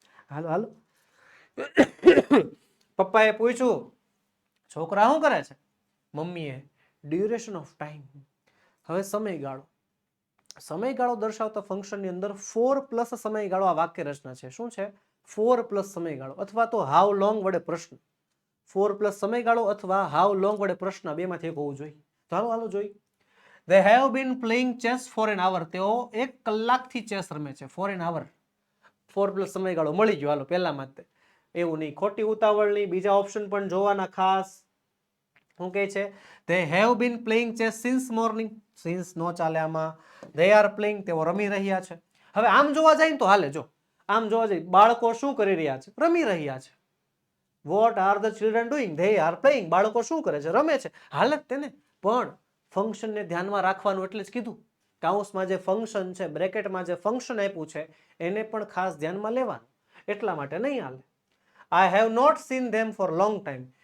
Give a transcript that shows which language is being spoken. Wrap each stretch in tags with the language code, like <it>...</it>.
<gu>હાલો પપ્પાએ પૂછ્યું છોકરા શું કરે છે? મમ્મીએ ડ્યુરેશન ઓફ ટાઈમ, હવે સમયગાળો. સમયગાળો દર્શાવતા ફંક્શનની અંદર 4 પ્લસ સમયગાળો આ વાક્ય રચના છે. શું છે? 4 પ્લસ સમયગાળો અથવા તો હાઉ લોંગ વડે પ્રશ્ન. 4 પ્લસ સમયગાળો અથવા હાઉ લોંગ વડે પ્રશ્ન બેમાંથી એક હોવું જોઈએ. તો હાલો જોઈ.</gu> <en>They have been playing chess for an hour.</en> <gu>તેઓ 1 કલાકથી ચેસ રમે છે.</gu> <en>for an hour.</en> <gu>4 પ્લસ સમયગાળો મળી ગયો. હાલો પહેલામાં જ એવું નહીં, ખોટી ઉતાવળ નહીં, બીજા ઓપ્શન પણ જોવાના ખાસ. શું કહે છે?</gu> <en>They have been playing chess since morning.</en> <gu>since નો ચાલે આમાં.</gu> <en>They are playing,</en> <gu>તેઓ રમી રહ્યા છે. હવે આમ જોવા જાય ને તો હાલે. જો આમ જોવા જાય, બાળકો શું કરી રહ્યા છે? રમી રહ્યા છે.</gu> <en>What are the children doing? They are playing.</en> <gu>બાળકો શું કરે છે? રમે છે. હાલે તેને. પણ ફંક્શનને ધ્યાનમાં રાખવાનું એટલે જ કીધું. કાઉન્સમાં જે ફંક્શન છે, બ્રેકેટમાં જે ફંક્શન આપ્યું છે, એને પણ ખાસ ધ્યાનમાં લેવાનું. એટલા માટે નહીં હાલે.</gu> <en>I have not seen them for long time.</en>